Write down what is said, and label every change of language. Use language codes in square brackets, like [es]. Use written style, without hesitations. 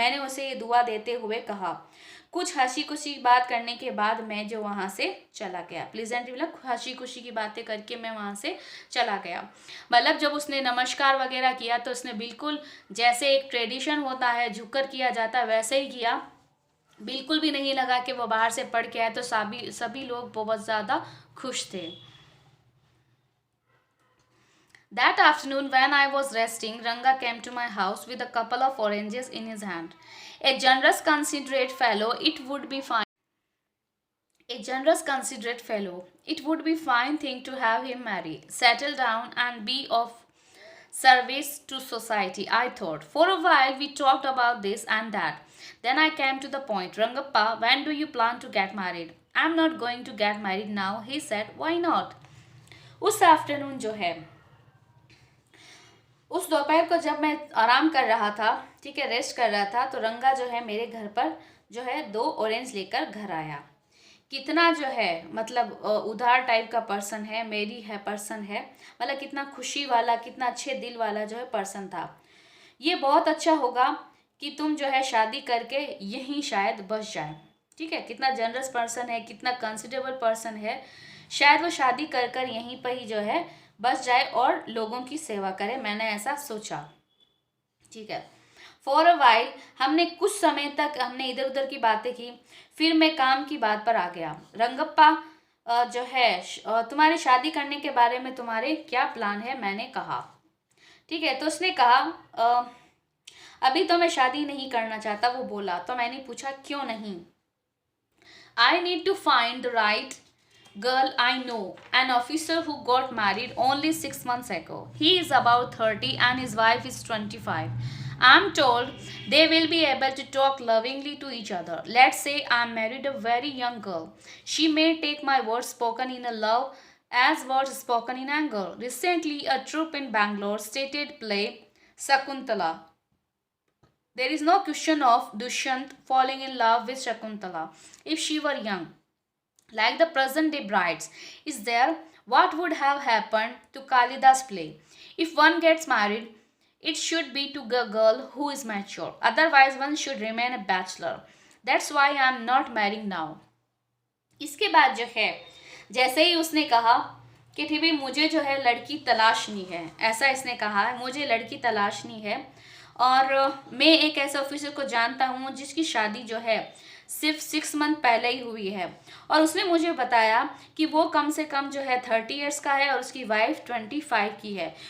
[hi] मैंने उसे ये दुआ देते हुए कहा। कुछ हंसी खुशी बात करने के बाद मैं जो वहाँ से चला गया, प्लीजेंटली मतलब हंसी खुशी की बातें करके मैं वहाँ से चला गया। मतलब जब उसने नमस्कार वगैरह किया तो उसने बिल्कुल जैसे एक ट्रेडिशन होता है झुककर किया जाता है वैसे ही किया। बिल्कुल भी नहीं लगा कि वो बाहर से पढ़ के आए, तो सभी लोग बहुत ज़्यादा खुश थे। [en] That afternoon, when I was resting, Ranga came to my house with a couple of oranges in his hand. A generous, considerate fellow, it would be fine. A generous, considerate fellow, it would be fine thing to have him marry, settle down, and be of service to society, I thought. For a while, we talked about this and that. Then I came to the point. Rangappa, when do you plan to get married? I'm not going to get married now, he said. Why not? [hi] उस afternoon जो है, उस दोपहर को जब मैं आराम कर रहा था, ठीक है, रेस्ट कर रहा था, तो रंगा जो है मेरे घर पर जो है 2 ऑरेंज लेकर घर आया। कितना जो है मतलब उदार टाइप का पर्सन है, मेरी है पर्सन है, मतलब कितना खुशी वाला, कितना अच्छे दिल वाला जो है पर्सन था। ये बहुत अच्छा होगा कि तुम जो है शादी करके यहीं शायद बस जाए, ठीक है। कितना जनरस पर्सन है, कितना कंसिडरेबल पर्सन है, शायद वो शादी कर कर यहीं पर ही जो है बस जाए और लोगों की सेवा करे। मैंने ऐसा सोचा, ठीक है। [en] for a while [hi] हमने कुछ समय तक हमने इधर उधर की बातें की, फिर मैं काम की बात पर आ गया। रंगप्पा जो है तुम्हारी शादी करने के बारे में तुम्हारे क्या प्लान है, मैंने कहा, ठीक है। तो उसने कहा अभी तो मैं शादी नहीं करना चाहता, वो बोला। तो मैंने पूछा क्यों नहीं? [en] I need to find the right girl I know, an officer who got married only 6 months ago. He is about 30 and his wife is 25. I'm told they will be able to talk lovingly to each other. Let's say I'm married a very young girl. She may take my words spoken in a love as words spoken in anger. Recently, a troupe in Bangalore stated play Sakuntala. There is no question of Dushyant falling in love with Shakuntala if she were young, like the present day brides. Is there? What would have happened to Kalidas play? If one gets married, it should be to a girl who is mature. Otherwise, one should remain a bachelor. That's why I am not marrying now. [hi] इसके बाद जो है जैसे ही उसने कहा कि ठीक है मुझे जो है लड़की तलाशनी है, ऐसा इसने कहा है, मुझे लड़की तलाशनी है और मैं एक ऐसे ऑफिसर को जानता हूँ जिसकी शादी जो है सिर्फ 6 मंथ पहले ही हुई है, और उसने मुझे बताया कि वो कम से कम जो है 30 इयर्स का है और उसकी वाइफ 25 की है।